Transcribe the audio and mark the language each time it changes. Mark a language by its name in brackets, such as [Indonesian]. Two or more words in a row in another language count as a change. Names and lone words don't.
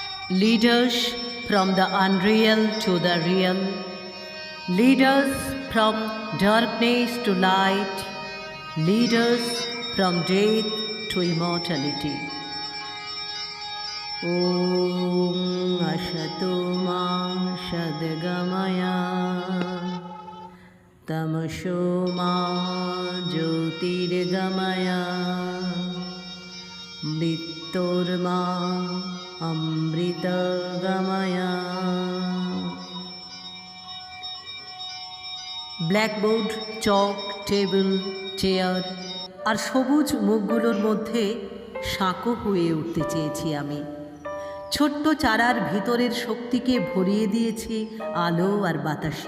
[English] Lead us from the unreal to the real. Lead us from darkness to light. Lead us from death to immortality. [Sanskrit] ॐ असतो मा सद्गमय तमसो मा ज्योतिर्गमय मृत्योर्मा अमृतगमय। [Bangla] ব্ল্যাকবোর্ড, চক, টেবিল, চেয়ার আর সবুজ মুখগুলোর মধ্যে সাঁকো হয়ে উঠতে চেয়েছি আমি। ছোট্ট চারার ভিতরের শক্তিকে ভরিয়ে দিয়েছি আলো আর বাতাসে।